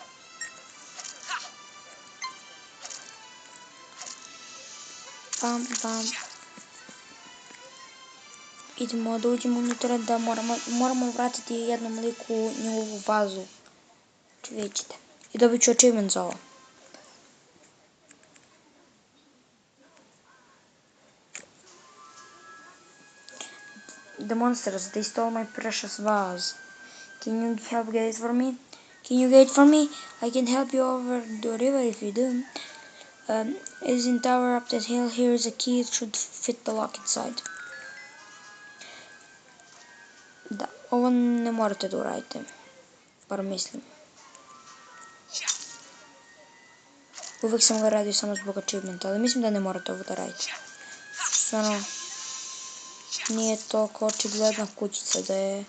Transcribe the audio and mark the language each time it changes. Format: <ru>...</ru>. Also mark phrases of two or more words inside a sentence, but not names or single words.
<bs>Bam, bam. Idemo da uđemo unutra da moramo vratiti jednom liku njegovu vazu. Znači vidjet ćete. I dobit ću achievement za ovo.</bs> <en>The monsters, they stole my precious vase. Can you help get it for me? Can you get it for me? I can help you over the river if you do. Isn't tower up that hill? Here is a key, it should fit the lock inside.</en> <bs>Da, ovo ne morate da uradite. Bar mislim. Uvijek sam ga radio samo zbog achievementa, ali mislim da ne morate ovo da radite. Stvarno, nije toliko očigledna kućica da je...</bs>